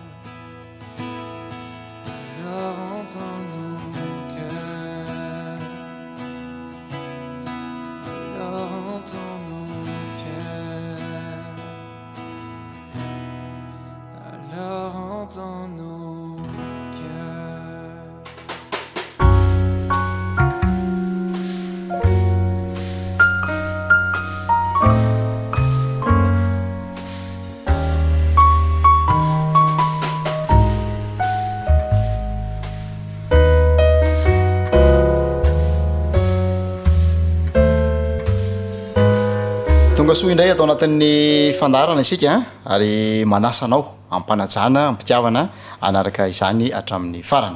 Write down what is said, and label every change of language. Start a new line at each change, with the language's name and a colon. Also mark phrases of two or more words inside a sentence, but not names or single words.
French: Alors entends nos cœurs. Alors entends nos cœurs. Alors entends nos cœurs.
Malagasy: Tonga soa indray atao anatin'ny fandarana isika ary manasanao ampanajana ampitiavana anaraka izany hatramin'ny farany.